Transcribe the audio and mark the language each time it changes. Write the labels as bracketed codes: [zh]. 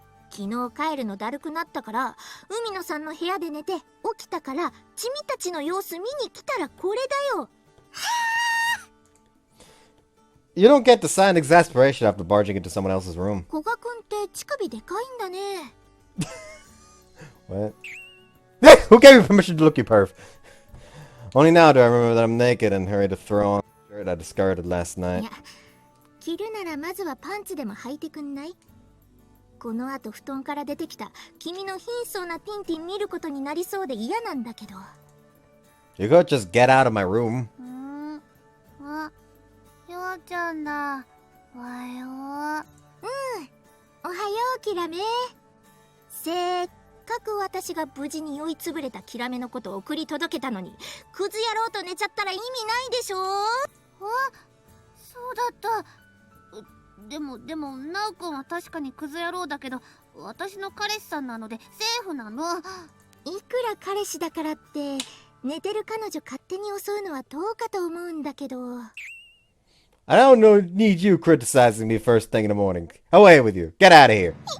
[ja] 昨日帰るのだるくなったから海野さんの部屋で寝て起きたからチミたちの様子見に来たらこれだよ。 [en] You don't get the silent exasperation after barging into someone else's room. [ja] 古賀くんって乳首でかいんだね。 [en] What? Hey, who gave you permission to look, you perv? Only now do I remember that I'm naked and hurry to throw on the shirt I discarded last night. [ja] いや、着るならまずはパンツでも履いてくんない？この後布団から出てきた君の貧相なティンティン見ることになりそうで嫌なんだけど。 [en] You could just get out of my room. [ja] あ、ようちゃんだ。おはよう。おはよう、キラメ。せっかく私が無事に酔いつぶれたキラメのことを送り届けたのに、クズ野郎と寝ちゃったら意味ないでしょ。そうだった。でもナオ君は確かにクズ野郎だけど私の彼氏さんなのでセーフなの。いくら彼氏だからって寝てる彼女勝手に襲うのはどうかと思うんだけど。 [en] I don't need you criticizing me first thing in the morning. Away with you. Get out of here.